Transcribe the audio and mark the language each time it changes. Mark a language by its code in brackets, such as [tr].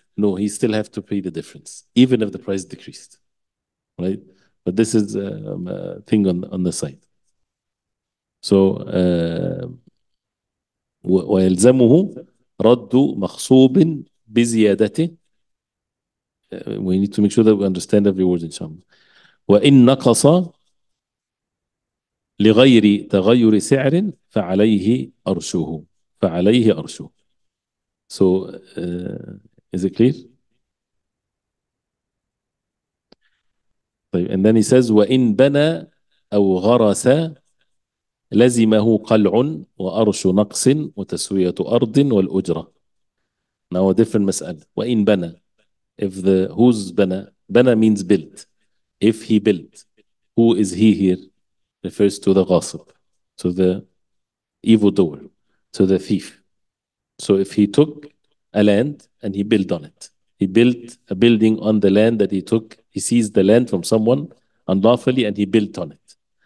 [en] No, he still have to pay the difference, even if the price decreased, right? But this is a thing on the side. [ar] So, ويلزمه رد مغصوب بزيادته. [en] We need to make sure that we understand every word, inshallah. [ar] وإن نقص لغير تغير سعر فعليه أرشه. فعليه أرشه. [en] So, is it clear? طيب, and then he says وإن بنى أو غرس لزمه قلع وأرش نقص وتسوية أرض والأجرة. Now a different مسألة. [ar] وإن بنى, [en] if who's بنى means built. If he built, who is he here? Refers to the Ghasb, to the evildoer, to the thief. So if he took a land and he built on it, he built a building on the land that he took, he seized the land from someone unlawfully and he built on it.